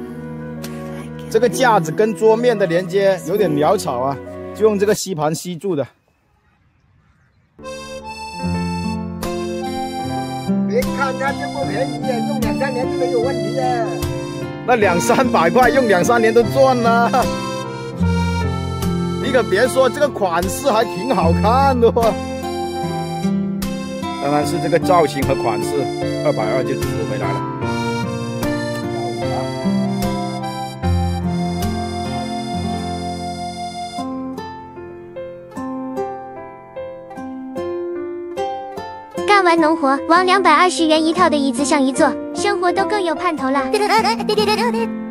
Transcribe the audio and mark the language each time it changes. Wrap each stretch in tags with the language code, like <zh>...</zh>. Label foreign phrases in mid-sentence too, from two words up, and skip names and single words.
<zh>這個架子跟桌面的連接有點潦草啊，就用這個吸盤吸住的。別看它這麼便宜啊，用2-3年就沒有問題啊。那200-300塊用2-3年都賺了。你可別說，這個款式還挺好看的哦。當然是這個造型和款式，220就值回來了。幹完農活，往220元一套的椅子上一坐，生活都更有盼頭了。</zh>